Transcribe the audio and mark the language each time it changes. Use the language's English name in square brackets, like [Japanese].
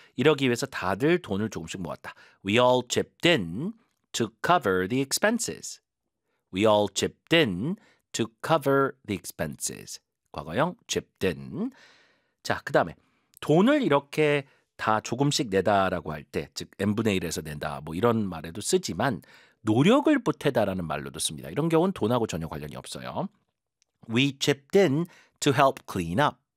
[Korean] 이러기 위해서 다들 돈을 조금씩 모았다. [English] We all chipped in to cover the expenses. We all chipped in to cover the expenses. [Korean] 과거형 chipped in. 자, 그 다음에 돈을 이렇게 다 조금씩 내다라고 할 때, 즉 n분의 1에서 낸다 뭐 이런 말에도 쓰지만 노력을 보태다라는 말로도 씁니다. 이런 경우는 돈하고 전혀 관련이 없어요. [English] We chipped in to help clean up.